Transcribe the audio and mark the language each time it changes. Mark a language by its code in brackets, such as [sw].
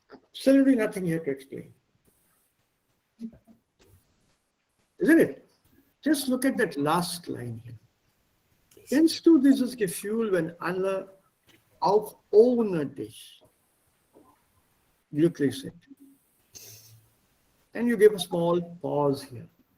[en] Absolutely nothing here to explain. Isn't it? Just look at that last line here. [de] Kennst du dieses Gefühl, wenn alle auch ohne dich glücklich sind? [en] And you give a small pause here.